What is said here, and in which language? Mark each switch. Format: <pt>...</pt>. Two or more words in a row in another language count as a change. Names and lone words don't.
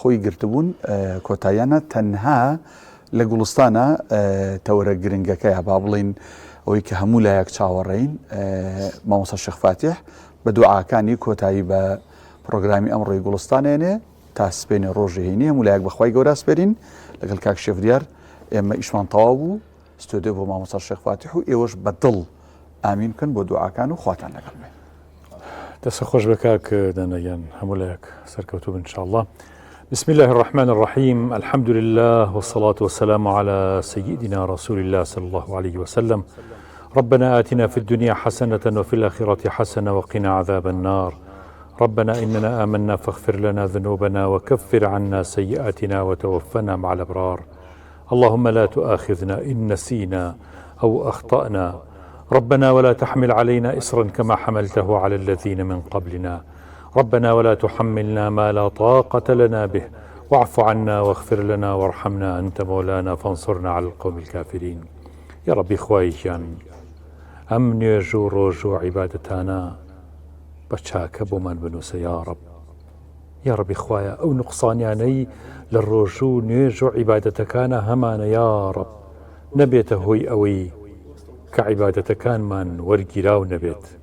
<ckb>خۆی گرتبوون کۆتاییانە تەنها لە گوڵستانە تەورە گرنگەکەیە با بڵین ئەوەی کە هەموو لایەک چاوەڕێین مامۆستا شێخ فاتیح بە دوعاکانی کۆتایی بە پرۆگرامی ئەمڕۆی گوڵستانێنێ تا سبێنێ ڕۆژی هینی هەموو لایەک بەخوای گەورە سپێرین لەگەڵ کاک شێف دیار ئێمە ئیشمان تەواو بوو ستۆدیۆ بۆ مامۆستا شێخ فاتیح و ئێوەش بەدڵ ئامین بکەن بۆ دوعاکان و خواتان لەگەڵ بێ دەست خۆش بە کاک دەنەیان هەموو لایەک سەرکەوتوو بن انشاءالله.</ckb> <ar>بسم الله الرحمن الرحيم الحمد لله والصلاة والسلام على سيدنا رسول الله صلى الله عليه وسلم. ربنا آتنا في الدنيا حسنة وفي الآخرة حسنة وقنا عذاب النار. ربنا إننا آمنا فاغفر لنا ذنوبنا وكفر عنا سيئاتنا وتوفنا مع الأبرار. اللهم لا تؤاخذنا إن نسينا أو أخطأنا. ربنا ولا تحمل علينا إصرا كما حملته على الذين من قبلنا. ربنا ولا تحملنا ما لا طاقة لنا به واعف عنا واغفر لنا وارحمنا أنت مولانا فانصرنا على القوم الكافرين. يا ربي</ar> <ckb>خوايجان ئەم نوێژ و ڕۆژ و عیبادەتانە بە چاکە بۆمان بنووسە</ckb> <ar>یا رب. یا ربی</ar> <ckb>خوایە ئەو نوقسانیانەی لە ڕۆژ و نوێژ و عیبادەتەکانە هەمانە</ckb> <ar>یا رب</ar> <ckb>نەبێتە هۆی ئەوەی کە عیبادەتەکانمان وەرگیراو نەبێت.</ckb>